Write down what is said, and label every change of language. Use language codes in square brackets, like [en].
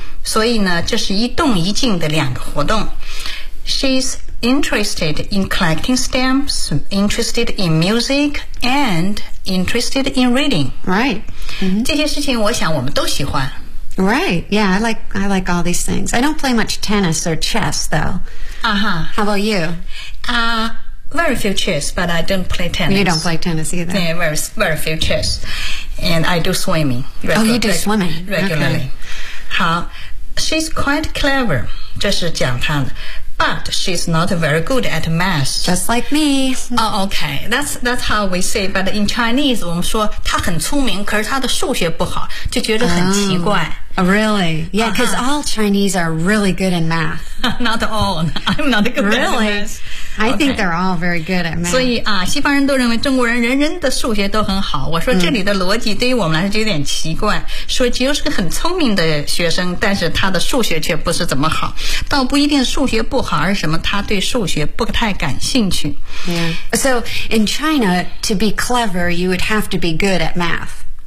[zh] 所以呢，这是一动一静的两个活动。 [en] She'sinterested in collecting stamps, interested in music, and interested in reading. Right.、 Mm-hmm. [zh] 这些事情我想我们都喜欢。 [en] Right. Yeah, I like all these things. I don't play much tennis or chess, though. Uh-huh. How about you? Very few chess, but I don't play tennis. You don't play tennis either. Yeah, very, very few chess. And I do swimming. You do swimming. Regularly.、 Okay. 好 She's quite clever. [zh] 这是讲她的。 [en] But she's not very good at math. Just like me. Oh, okay. That's how we say. But in Chinese, [zh] 我们说她很聪明，可是她的数学不好，就觉得很奇怪。 [en] Oh, really? Yeah, because、uh-huh. all Chinese are really good in math. Not all. I'm not good、 really? at math. Really? I think they're all very good at math. [zh] 所以啊，西方人都认为中国人人人的数学都很好。我说这里的逻辑对于我们来说就有点奇怪。说吉欧是个很聪明的学生，但是他的数学却不是怎么好。倒不一定数学不好，而是什么他对数学不太感兴趣。 [en] Yeah. So in China, to be clever, you would have to be good at math.